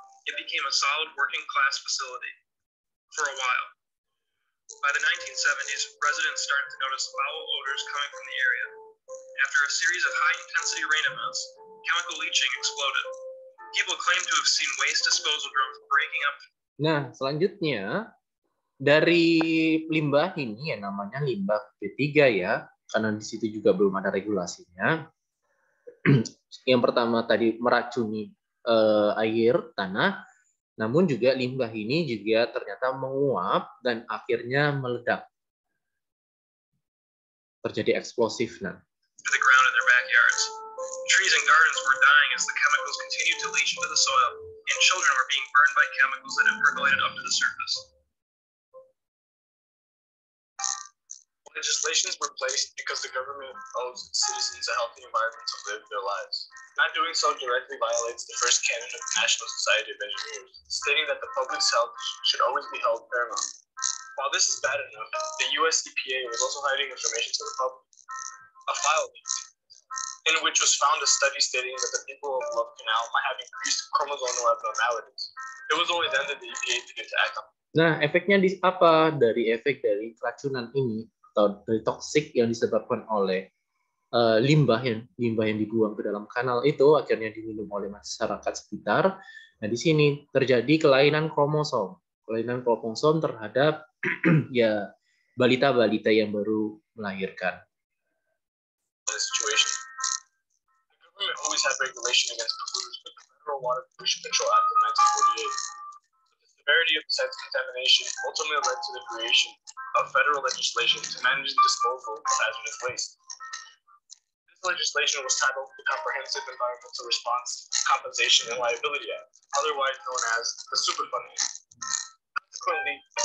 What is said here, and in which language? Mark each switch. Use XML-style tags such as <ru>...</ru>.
<en>It became a solid working-class facility for a while. By the 1970s, residents started to notice foul odors coming from the area. After a series of high-intensity rain events, chemical leaching exploded. People claim to have seen waste disposal drums breaking up.</en> <id>Nah, selanjutnya dari limbah ini ya namanya limbah B3 ya, karena di situ juga belum ada regulasinya. Yang pertama tadi meracuni air tanah, namun juga limbah ini juga ternyata menguap dan akhirnya meledak. Terjadi eksplosif.</id> <en>To the ground in their backyards. Trees and gardens were dying as the chemicals continued to leach into the soil, and children were being burned by chemicals that had percolated up to the surface. Legislations were placed because the government owes citizens a healthy environment to live their lives. Not doing so directly violates the first canon of the National Society of Engineers, stating that the public's health should always be held paramount. While this is bad enough, the US EPA was also hiding information to the public. A file leaked, in which was found a study stating that the people of Love Canal might have increased chromosomal abnormalities. It was only then that the EPA began to act on.</en> <id>Nah, efeknya apa dari efek dari keracunan ini atau dari toksik yang disebabkan oleh limbah yang dibuang ke dalam kanal itu akhirnya diminum oleh masyarakat sekitar. Nah, di sini terjadi kelainan kromosom terhadap ya balita-balita yang baru melahirkan.</id> <en>The situation. The government always had regulation against polluters, but the Federal Water Pollution Control Act of 1948. The severity of the site's contamination ultimately led to the creation of federal legislation to manage the disposal of hazardous waste. This legislation was titled the Comprehensive Environmental Response, Compensation, and Liability Act, otherwise known as the Superfund Act. Consequently,</en>